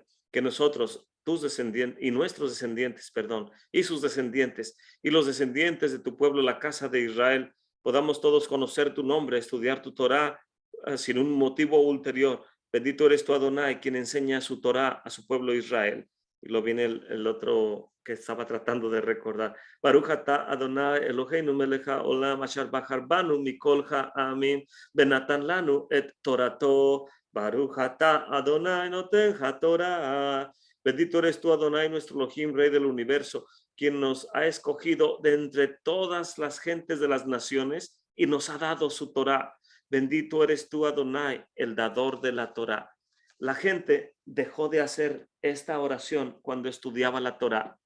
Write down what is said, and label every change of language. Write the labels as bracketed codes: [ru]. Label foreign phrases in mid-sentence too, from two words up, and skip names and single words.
[es] Que nosotros, tus descendientes y nuestros descendientes, perdón, y sus descendientes y los descendientes de tu pueblo, la casa de Israel, podamos todos conocer tu nombre, estudiar tu Torah sin un motivo ulterior. Bendito eres tú, Adonai, quien enseña su Torah a su pueblo Israel. Y lo viene el otro que estaba tratando de recordar. [he] ברוך אתה אדוני אלוהינו מלך העולם אשר בחר בנו מכל העמים ונתן לנו את תורתו. ברוך אתה אדוני נותן התורה. [es] Bendito eres tú, Adonai, nuestro Elohim, Rey del universo, quien nos ha escogido de entre todas las gentes de las naciones y nos ha dado su Torah. Bendito eres tú, Adonai, el dador de la Torah. La gente dejó de hacer esta oración cuando estudiaba la Torah.